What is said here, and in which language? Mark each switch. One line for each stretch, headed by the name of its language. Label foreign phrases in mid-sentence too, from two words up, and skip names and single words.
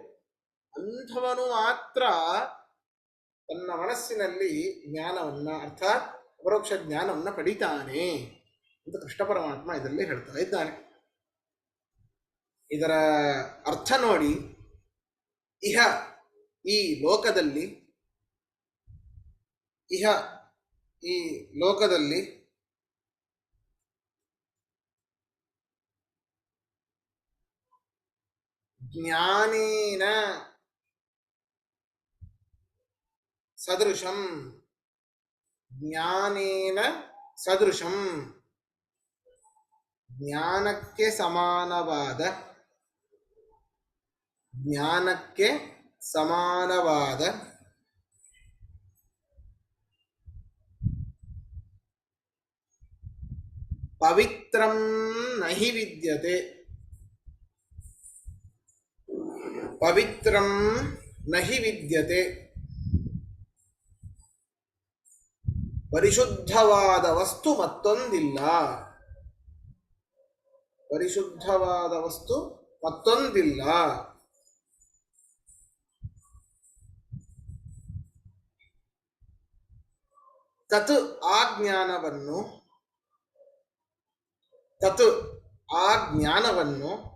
Kannada: ಅಂಥವನು ಮಾತ್ರ ತನ್ನ ಮನಸ್ಸಿನಲ್ಲಿ ಜ್ಞಾನವನ್ನ ಅರ್ಥಾತ್ ಅಪರೋಕ್ಷ ಜ್ಞಾನವನ್ನ ಪಡಿತಾನೆ ಅಂತ ಕೃಷ್ಣ ಪರಮಾತ್ಮ ಇದರಲ್ಲಿ ಹೇಳ್ತಾ ಇದ್ದಾನೆ. ಇದರ ಅರ್ಥ ನೋಡಿ, ಇಹ ಈ ಲೋಕದಲ್ಲಿ
Sanskrit: ಜ್ಞಾನೇನ ಸದೃಶಂ, ಜ್ಞಾನೇನ ಸದೃಶಂ,
Kannada: ಜ್ಞಾನಕ್ಕೆ ಸಮಾನವಾದ
Sanskrit: ಪವಿತ್ರಂ ನಹಿ ವಿದ್ಯತೆ, ಪವಿತ್ರಂ ನಹಿ ವಿದ್ಯತೆ,
Kannada: ಪರಿಶುದ್ಧವಾದ ವಸ್ತು ಮತ್ತೊಂದಿಲ್ಲ, ಪರಿಶುದ್ಧವಾದ ವಸ್ತು ಮತ್ತೊಂದಿಲ್ಲ. ತತ್ ಆ ಜ್ಞಾನವನ್ನು